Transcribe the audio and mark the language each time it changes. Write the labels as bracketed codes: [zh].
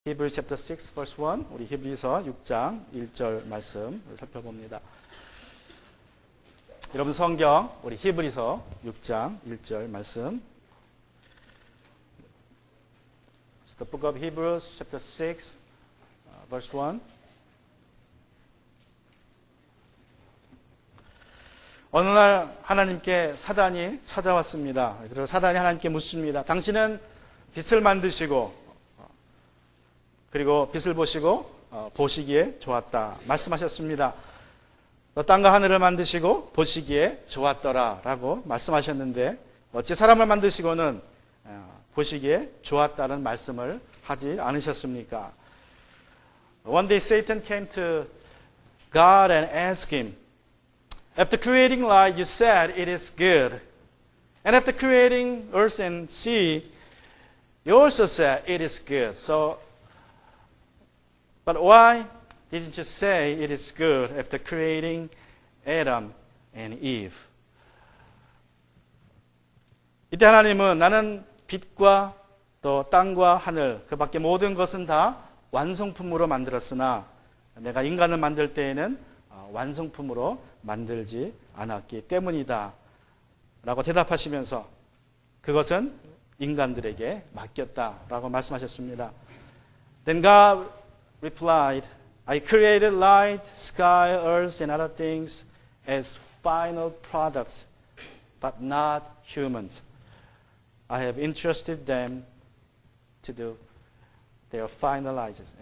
[en] Hebrews chapter 6 verse 1, [ko] 우리 히브리서 6장 1절 말씀을 살펴봅니다. 여러분 성경 우리 히브리서 6장 1절 말씀. [en] It's the book of Hebrews chapter 6 verse 1. [ko] 어느 날 하나님께 사단이 찾아왔습니다. 그리고 사단이 하나님께 묻습니다. 당신은 빛을 만드시고 그리고 빛을 보시고 보시기에 좋았다 말씀하셨습니다. 땅과 하늘을 만드시고 보시기에 좋았더라 라고 말씀하셨는데 어찌 사람을 만드시고는 보시기에 좋았다는 말씀을 하지 않으셨습니까? [en] One day Satan came to God and asked him, After creating light, you said it is good. And after creating earth and sea, you also said it is good. But why didn't you say it is good after creating Adam and Eve? [ko] 이때 하나님은 나는 빛과 또 땅과 하늘 그 밖에 모든 것은 다 완성품으로 만들었으나 내가 인간을 만들 때에는 완성품으로 만들지 않았기 때문이다 라고 대답하시면서 그것은 인간들에게 맡겼다라고 말씀하셨습니다. [en] Then God replied, I created light, sky, earth, and other things as final products, but not humans. I have entrusted them to do their finalize.